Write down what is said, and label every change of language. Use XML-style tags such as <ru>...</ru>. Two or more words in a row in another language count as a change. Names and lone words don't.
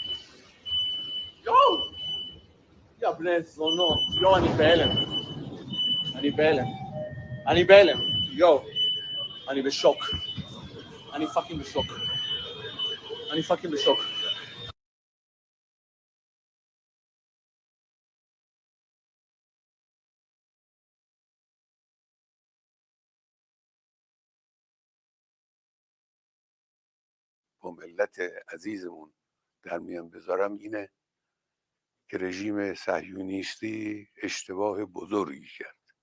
<en>Go.</en> <he>יא בני זונות. יו, אני בהלם. אני בהלם. אני בהלם. יו. אני בשוק. אני פאקינג בשוק. אני פאקינג בשוק.</he> <fa>با ملت عزیزمون در میان بذارم اینه که رژیم صهیونیستی اشتباه بزرگی کرد،</fa>